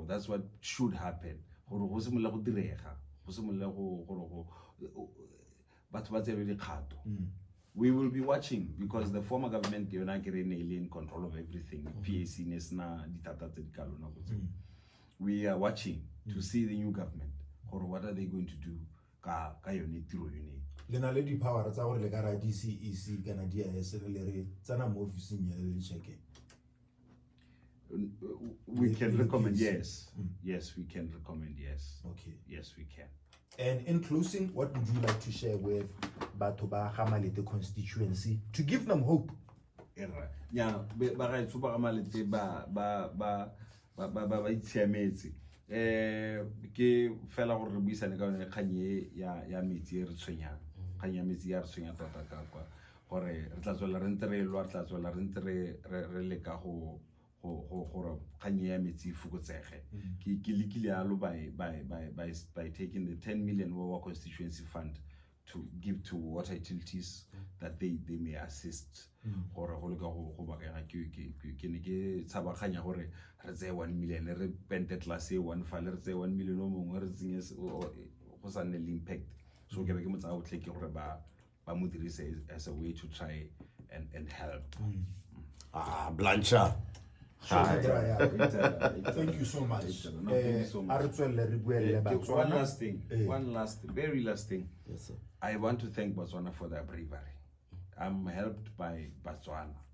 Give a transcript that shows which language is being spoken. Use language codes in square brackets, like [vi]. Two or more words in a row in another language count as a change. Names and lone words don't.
[en] That's what should happen. We will be watching because the former government they are not getting in control of everything. PAC we are watching to see the new government or what are they going to do. [tn] Lena le di power tsa gore le ka ra DCEC kana DIS le re tsana mo officing ya le check. [en] We can recommend, yes. Yes, we can recommend, yes. Okay. Yes, we can. And in closing, what would you like to share with [tn] batho ba [en] Gamalete constituency to give them hope? Yeah, [tn] ba Gamalete ba itshiametse. Ke fela gore re buisane ka yone kganye ya metsi re tshwenyang. Kganye ya metsi ya re tshwenya tota ka kwa gore re tla tswela re ntse re lwa re tla tswela re ntse re leka go kganye ya metsi fokotsege. Ke lekile yalo [en] by taking the 10 million Wawa constituency fund to give to water utilities that they may assist. [tn] Gore go leka go bakega ke ne ke tshabaganya gore re tse 1 million re pente class e 1 file re tse 1 million o mongwe re tsenye go sa nne impact. So ke be ke motsa o tle ke gore ba mo dirise [en] as a way to try and help. Blancha. Thank you so much. One last thing, very last thing. Yes, sir. I want to thank Botswana for their bravery. I'm helped by Botswana.